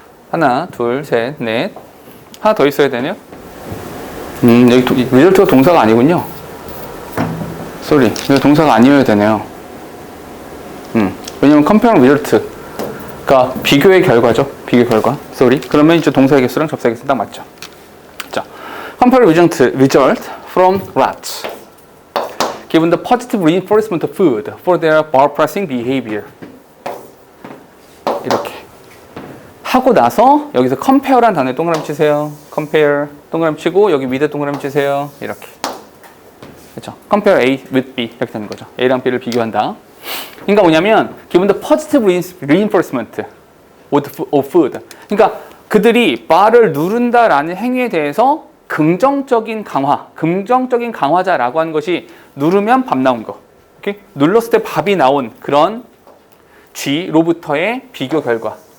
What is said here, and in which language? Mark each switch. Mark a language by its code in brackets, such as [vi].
[ko] 하나, 둘, 셋, 넷 하나 더 있어야 되네요. 여기 리절트가 동사가 아니군요. 쏘리, 이거 동사가 아니어야 되네요. 왜냐면 comparing result가 비교의 결과죠. 비교 결과. 쏘리. 그러면 이제 동사의 개수랑 접사의 개수 딱 맞죠. [en] 자, compare result from rats given the positive reinforcement of food for their bar pressing behavior. [ko] 이렇게 하고 나서 여기서 compare라는 단어에 동그라미 치세요. compare 동그라미 치고 여기 밑에 동그라미 치세요. 이렇게. 그렇죠? [en] compare A with B [ko] 이렇게 되는 거죠. A랑 B를 비교한다. 그러니까 뭐냐면 [en] given the positive reinforcement of food. [ko] 그러니까 그들이 바를 누른다라는 행위에 대해서 긍정적인 강화자라고 하는 것이 누르면 밥 나온 거. 오케이? 눌렀을 때 밥이 나온 그런 G로부터의 비교 결과.